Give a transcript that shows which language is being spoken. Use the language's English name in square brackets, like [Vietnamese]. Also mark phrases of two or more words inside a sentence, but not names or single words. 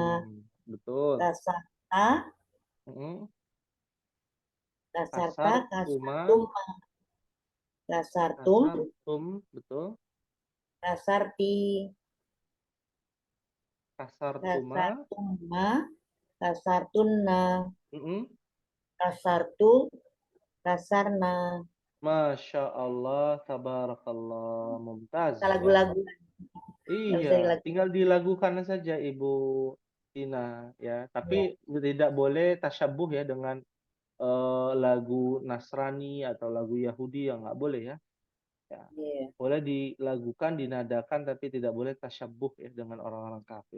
[Indonesian] Betul. Kasartum. Betul. [Arabic] Kasarti. Kasartuma. كسرتن. كسرتُ. Kasarna. ما شاء الله، تبارك الله، ممتاز. [Indonesian] Lagu-lagu. Iya, tinggal dilagukan saja Ibu Tina ya. Tapi tidak boleh tasyabuh ya dengan lagu Nasrani atau lagu Yahudi, yang nggak boleh ya. Boleh dilagukan, dinadakan, tapi tidak boleh tasyabuh ya dengan orang-orang kafir.